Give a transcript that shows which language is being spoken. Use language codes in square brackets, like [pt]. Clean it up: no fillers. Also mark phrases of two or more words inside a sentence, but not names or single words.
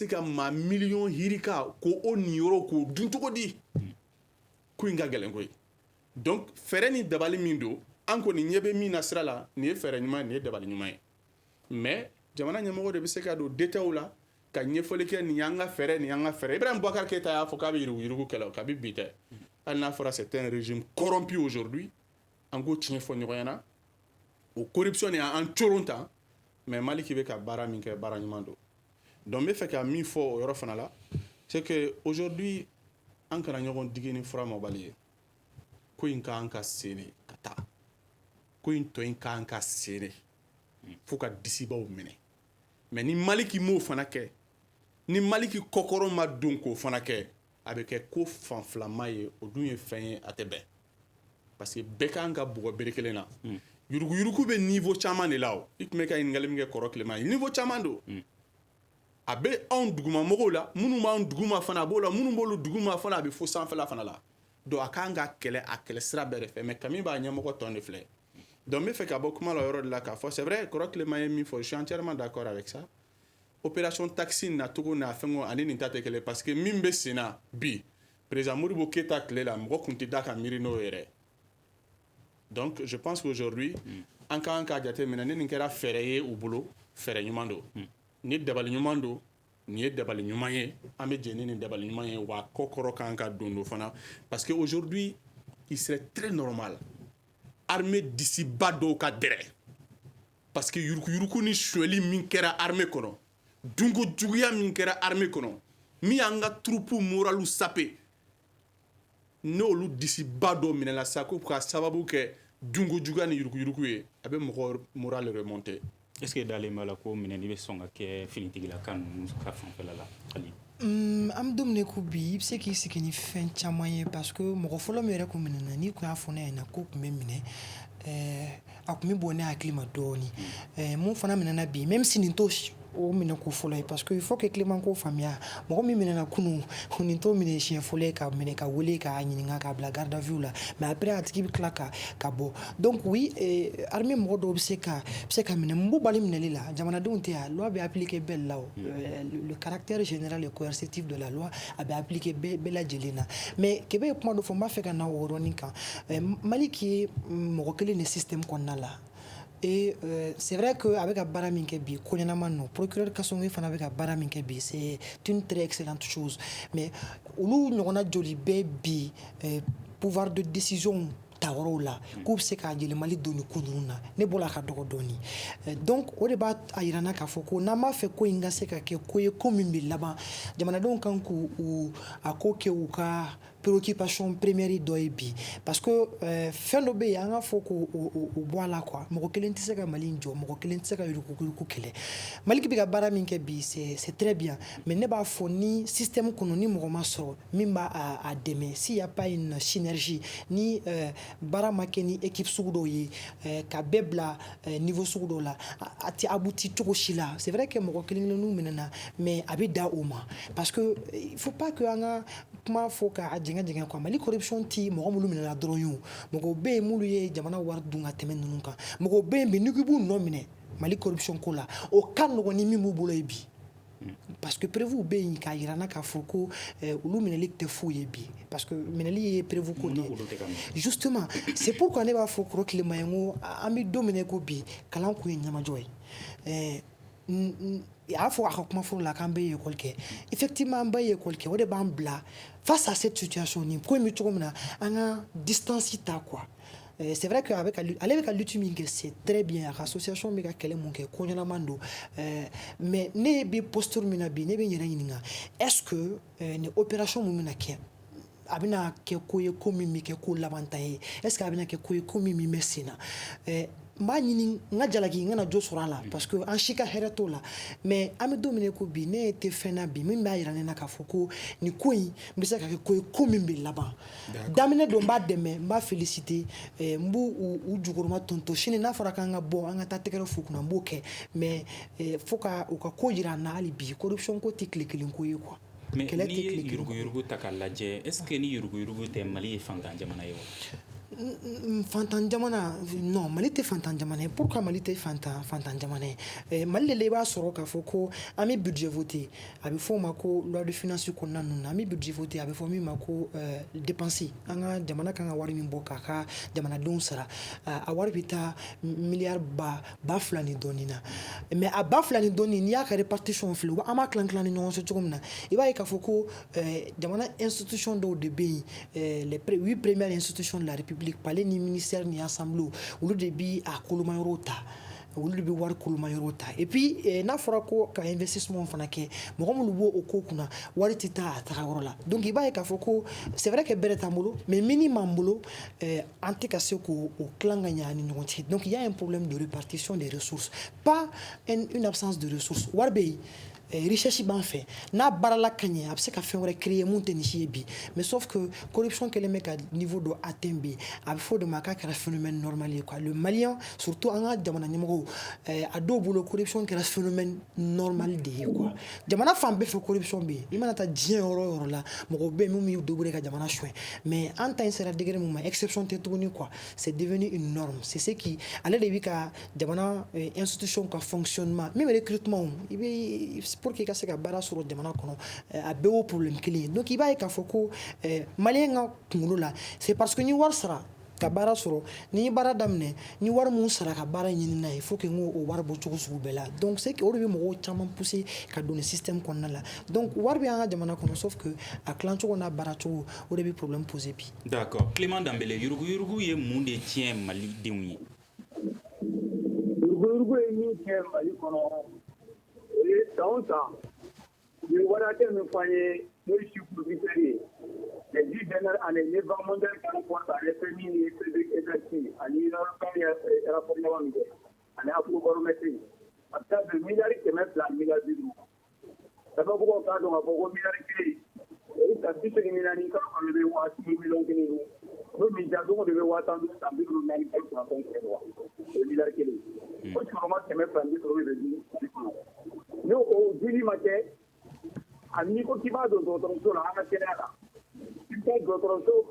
[bm] ka maa miliyɔn hirika k'o niyɔrɔ k'o dun cogo di ko in ka gɛlɛn koyi donc fɛɛrɛ ni dabali min don an kɔni ɲɛ bɛ min na sira la nin ye fɛɛrɛ ɲuman nin ye dabali ɲuman ye mais jamana ɲɛmɔgɔ de bɛ se ka don détails la ka ɲɛfɔli kɛ nin y'an ka fɛɛrɛ nin y'an ka fɛɛrɛ Ibrahima Bubakari Keyita y'a fɔ k'a bɛ yuruguyurugu kɛlɛ o kabi bi tɛ hali n'a fɔra [fr] c'est un régime corrompu aujourd'hui [bm] an k'o tiɲɛ fɔ ɲɔgɔn ɲɛna o corruption ni an coron ta mais Maliki bɛ ka baara min kɛ baara ɲuman don donc n bɛ fɛ ka min fɔ o yɔrɔ fana la [fr] c'est que aujourd'hui [bm] an kana ɲɔgɔn digi ni fura mɔbali ye ko in ka an ka seli ka taa ko in tɔ in kan ka sere fo ka disibaw minɛ mais ni maliki m'o fana kɛ ni maliki kɔkɔrɔ ma don k'o fana kɛ a bɛ kɛ ko fanfilama ye o dun ye fɛn ye a tɛ bɛn [fr] parce que [bm] bɛɛ kan ka bugɔ bere kelen na yuruguyurugu bɛ niveau caman de la o i tun bɛ ka ɲininkali min kɛ kɔrɔ tilema ye niveau caman don a bɛ anw dugumamɔgɔw la minnu b'an duguma fana a b'o la minnu b'olu duguma fana a bɛ fo sanfɛla fana la donc a kan ka kɛlɛ a kɛlɛ sira bɛɛ de fɛ mais Kami b'a ɲɛmɔgɔ tɔn de filɛ donc n bɛ fɛ ka bɔ kuma la o yɔrɔ de la k'a fɔ [fr] c'est vrai [bm] kɔrɔ tilema ye min fɔ [fr] je suis entièrement d'accord avec ça [bm] opération taxi nacogo n'a fɛnko ani nin ta tɛ kelen [fr] parce que [bm] min bɛ sen na bi président Modibo Keita tile la mɔgɔ tun tɛ da ka miiri n'o yɛrɛ [fr] donc je pense qu'aujourd'hui [bm] an ka kan k'a jateminɛ ni nin kɛra fɛɛrɛ ye u bolo fɛɛrɛ ɲuman don ni dabali ɲuman don nin ye dabali ɲuman ye an bɛ jɛ ni nin dabali ɲuman ye wa kɔ kɔrɔ kan ka don do fana [fr] parce que aujourd'hui il serait très normal armée [bm] disiba dɔw ka dɛrɛ [fr] parce que [bm] yuruguyurugu ni suɲɛli min kɛra armée kɔnɔ dunko juguya min kɛra armée kɔnɔ min y'an ka [fr] troupe morale [bm] sape n'olu disiba dɔ minɛla sa ko ka sababu kɛ dunko juguya ni yuruguyurugu ye a bɛ mɔgɔ [fr] morale remonter est-ce que [bm] dalen b'a la ko minɛni bɛ sɔn ka kɛ finitigilaka ninnu ka fanfɛla la hali an bɛ don min ko bi i bɛ se k'i sigi ni fɛn caman ye [fr] parce que [bm] mɔgɔ fɔlɔ min yɛrɛ kun minɛna n'i kun y'a fɔ ne ɲɛna ko tun bɛ minɛ a tun bɛ bɔ ne hakili ma dɔɔni mun fana minɛna bi [fr] même si [bm] nin t'o o minɛ ko fɔlɔ ye [fr] parce que il faut que [bm] Clément ko faamuya mɔgɔ min minɛna kunun nin t'o minɛ siɲɛ fɔlɔ ye ka minɛ ka wele k'a ɲininka k'a bila [fr] garde à vue [bm] la [fr] mais après [bm] a tigi bɛ tila ka bɔ [fr] donc oui armée [bm] mɔgɔ dɔw bɛ se ka minɛ mun b'u bali minɛli la jamanadenw tɛ yan loi bɛ appliquer bɛɛ la o [fr] le caractère général et coercitif de la loi [bm] a bɛ appliquer bɛɛ lajɛlen na mais Kebe ye kuma dɔ fɔ n b'a fɛ ka na o yɔrɔnin kan Mali qui ye mɔgɔ kelen de système kɔnɔna la [fr] et c'est vrai que avec [bm] baara min kɛ bi ko ɲɛnama no procureur Kasongo fana bɛ ka baara min kɛ bi [fr] c'est une très excellente chose mais [bm] olu ɲɔgɔnna joli bɛ bi [fr] pouvoir de décision [bm] ta yɔrɔw la k'u bɛ se k'a yɛlɛmali don nin ko ninnu na ne bɔra ka dɔgɔ dɔɔni donc o de b'a yira n na k'a fɔ ko n'an b'a fɛ ko in ka se ka kɛ ko ye ko min bɛ laban jamanadenw kan k'u a ko kɛ u ka [fr] préoccupation première [bm] dɔ ye bi [fr] parce que [bm] fɛn dɔ bɛ yen an ka fɔ k'o bɔ a la quoi mɔgɔ kelen tɛ se ka Mali jɔ mɔgɔ kelen tɛ se ka yuruguyurugu kɛlɛ Mali bɛ ka baara min kɛ bi [fr] c'est très bien mais [bm] ne b'a fɔ ni système kɔnɔ ni mɔgɔ ma sɔrɔ min b'a a dɛmɛ [fr] s'il y a pas une synergie [bm] ni baara ma kɛ ni équipe sugu dɔw ye ka bɛɛ bila niveau sugu dɔw la a tɛ abouti cogo si la [fr] c'est vrai que [bm] mɔgɔ kelen kelenninw minɛna mais a bɛ da o ma [fr] parce que il faut pas que [bm] an ka kuma fɔ ka jɛngɛ quoi Mali corruption ti mɔgɔ minnu minɛna dɔrɔn ye mɔgɔ bɛ yen minnu ye jamana wari dun ka tɛmɛ ninnu kan mɔgɔ bɛ yen bi n'i ko i b'u nɔ minɛ Mali corruption ko la o ka nɔgɔn ni min b'u bolo ye bi [fr] parce que prévu [bm] bɛ yen k'a yira n na k'a fɔ ko olu minɛli tɛ foyi ye bi [fr] parce que [bm] minɛli ye prévu ko de [fr] justement c'est pourquoi [bm] ne b'a fɔ kɔrɔ tilema ye ko an bɛ don min ko bi kalan kun ye ɲamajɔ ye a y'a fɔ a ka kuma fɔlɔ la k'an bɛ école kɛ effectivement an bɛ école kɛ o de b'an bila [fr] face à cette situation [bm] ni ko in bɛ cogo min na an ka distance ta quoi [fr] c'est vrai que [bm] ale bɛ ka lutte min kɛ [fr] c'est très bien [bm] a ka association bɛ ka kɛlɛ mun kɛ ko ɲɛnaman don mais ne bɛ posture min na bi ne bɛ n yɛrɛ ɲininka [fr] est-ce que [bm] ni opération mun bɛna kɛ a bɛna kɛ ko ye ko min bɛ kɛ ko labantan ye [fr] est-ce que [bm] a bɛna kɛ ko ye ko min bɛ sen na n b'a ɲini n ka jalaki n kana jo sɔrɔ a la [fr] parce que [bm] an si ka hɛrɛ t'o la mais an bɛ don min ko bi ne tɛ fɛn na bi min b'a yira ne na k'a fɔ ko nin ko in n bɛ se ka kɛ ko ye ko min bɛ laban daminɛ don n b'a dɛmɛ n b'a féliciter n b'u u jukɔrɔma tonto sini n'a fɔra k'an ka bɔ an ka taa tɛgɛrɛ fo kunna n b'o kɛ mais fo ka u ka ko jira an na hali bi corruption ko tɛ tile kelen ko ye quoi mais n'i ye yuruguyurugu ta k'a lajɛ [fr] est-ce que [bm] ni yuruguyurugu tɛ Mali ye fantan jamana ye wa fantan jamana non Mali tɛ fantan jamana ye pourquoi Mali tɛ fantan jamana ye Mali de i b'a sɔrɔ k'a fɔ ko an bɛ [fr] budget voté [bm] a bɛ fɔ o ma ko [fr] loi de finance [bm] kɔnɔna ninnu na an bɛ [fr] budget voté [bm] a bɛ fɔ min ma ko dépense an ka jamana kan ka wari min bɔ k'a ka jamanadenw sara a wari bɛ taa miliyari ba 2 ni dɔɔnin na mais a ba 2 ni dɔɔnin n'i y'a ka répartition filɛ an b'a tilan ni ɲɔgɔn cɛ cogo min na i b'a ye k'a fɔ ko jamana institution dɔw de bɛ yen [fr] les 8 premières institutions de la République [bm] palais ni ministère ni assemblée olu de bi a kolomayɔrɔw ta olu de bɛ wari kolomayɔrɔ ta [fr] et puis [bm] n'a fɔra ko ka investissement fana kɛ mɔgɔ minnu b'o o ko kunna wari tɛ taa a taga yɔrɔ la donc i b'a ye k'a fɔ ko [fr] c'est vrai que [bm] bɛrɛ t'an bolo mais min m'an bolo an tɛ ka se k'o tilan ka ɲɛ ani ɲɔgɔn cɛ [fr] donc il y a un problème de répartition des ressources pas une absence de ressources [bm] wari bɛ yen recherche b'an fɛ n'a baarala ka ɲɛ a bɛ se ka fɛn wɛrɛ créer mun tɛ nin si ye bi [fr] mais sauf que [bm] corruption kɛlen bɛ ka niveau dɔ atteint bi a bɛ fɔ o de ma k'a kɛra [fr] phénomène normal [bm] ye quoi [fr] le malien [bm] surtout an ka jamana ɲɛmɔgɔw a dɔw bolo corruption kɛra [fr] phénomène normal [bm] de ye quoi jamana fan bɛɛ fɛ corruption bɛ yen i mana taa diɲɛ yɔrɔ o yɔrɔ la mɔgɔw bɛ yen min b'i débrouiller ka jamana soin mais an ta in sera degré min ma exception tɛ tuguni quoi [fr] c'est devenu une norme c'est ce qui [bm] ale de bɛ ka jamana institution ka [fr] fonctionnement même recrutement [bm] i bɛ [fr] pour que [bm] ka se ka baara sɔrɔ jamana kɔnɔ a bɛɛ y'o problème kelen ye donc i b'a ye k'a fɔ ko maliyɛn ka kunkolo la [fr] c'est parce que [bm] ni wari sara ka baara sɔrɔ ni ye baara daminɛ ni wari mun sara ka baara ɲini n'a ye [fr] faut que [bm] n k'o wari bɔ cogo sugu bɛɛ la [fr] donc c'est que [bm] o de bɛ mɔgɔw caman pousser ka don ni système kɔnɔna la donc wari bɛ an ka jamana kɔnɔ [fr] sauf que [bm] a tilancogo n'a baaracogo o de bɛ [fr] problème poser [bm] bi. d'accord Clément Dembélé yurugu ye mun de tiɲɛ malidenw ye. yurugu ye min tiɲɛ mali kɔnɔ o ye san o san nin waati min fɔ an ye n'o ye chiffre ye [fr] les 10 dernières années les banques mondiales qui rapportent à l'FMI et FEDEC [bm] ani European rapport laban min kɛ ani Afrobarométrique a bɛ taa bɛn miliyari 200 miliyari 5 sababagaw k'a dɔn k'a fɔ ko miliyari kelen o ye san 84 kalo kalo bɛ waa 10 miliyɔn kelen ye n'o min ja dogo de bɛ waa 10 san 54 kunnafoni kɛ wa o ye miliyari kelen o cɛkɔrɔba 200 sɔrɔ de bɛ di kɔnɔ n'o o dili ma kɛ ani n'i ko k'i b'a don dɔgɔtɔrɔso la an ka kɛnɛya la i bɛ taa dɔgɔtɔrɔso